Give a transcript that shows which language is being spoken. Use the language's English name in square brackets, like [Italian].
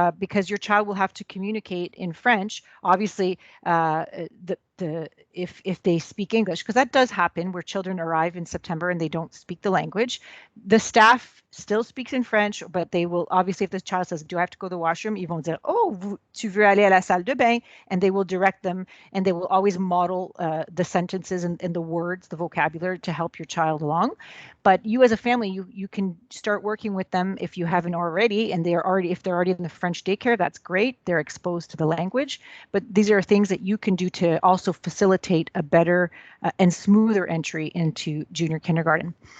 [English] Because your child will have to communicate in French. Obviously, if they speak English, because that does happen where children arrive in September and they don't speak the language. The staff still speaks in French, but they will obviously, if the child says, "Do I have to go to the washroom?" [French] Ils vont dire, "Oh, tu veux aller à la salle de bain?" [English] And they will direct them, and they will always model the sentences and the words, the vocabulary, to help your child along. But you as a family, you can start working with them if you haven't already, and if they're already in the French daycare, that's great. They're exposed to the language. But these are things that you can do to also facilitate a better and smoother entry into junior kindergarten.